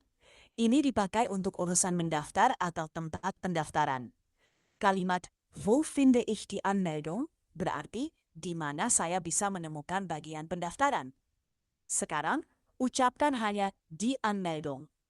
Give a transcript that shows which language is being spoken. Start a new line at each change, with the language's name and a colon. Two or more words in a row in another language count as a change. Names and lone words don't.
Indonesian: Ini dipakai untuk urusan mendaftar atau tempat pendaftaran. Kalimat
German: wo finde ich die Anmeldung
Indonesian: berarti di mana saya bisa menemukan bagian pendaftaran. Sekarang, ucapkan hanya
German: die Anmeldung.